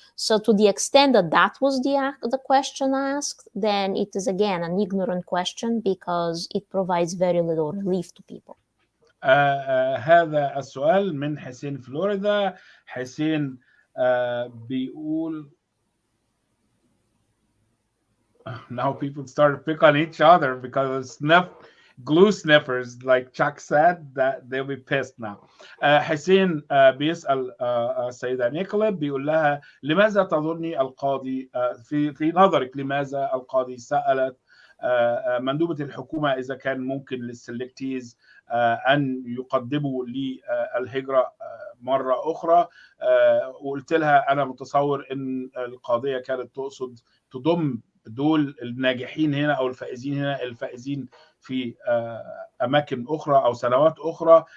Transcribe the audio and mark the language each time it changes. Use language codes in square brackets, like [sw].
[en] So to the extent that was the question asked, then it is again an ignorant question, because it provides very little relief to people. [ar] هذا السؤال من حسين فلوريدا. حسين بيقول [en] now people start to pick on each other because glue sniffers, like Chuck said, that they'll be pissed now. [ar] حسين بيسأل السيدة نيكوليت، بيقول لها لماذا تظني القاضي في نظرك لماذا القاضي سألت مندوبة الحكومة إذا كان ممكن للسلكتيز أن يقدموا للهجرة مرة أخرى؟ وقلت لها أنا متصور أن القاضية كانت تقصد تضم دول الناجحين هنا أو الفائزين هنا، الفائزين في أماكن أخرى أو سنوات أخرى.